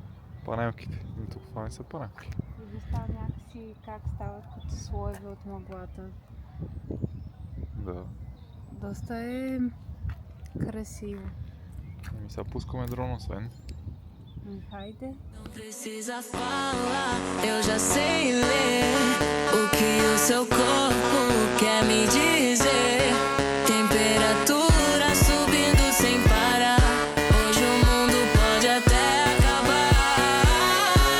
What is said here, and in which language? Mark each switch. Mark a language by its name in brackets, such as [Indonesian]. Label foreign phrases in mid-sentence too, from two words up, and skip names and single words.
[Bulgarian] Панелките. Тук това не са панелки. И вижда някакси как стават като слоеве от мъглата. Да. Доста é красиво. Еми сега пускаме дрона, освен. Хайде. [Portuguese] Não precisa falar, eu já sei ler o que o seu corpo quer me dizer. Temperatura subindo sem parar. Hoje o mundo pode até acabar.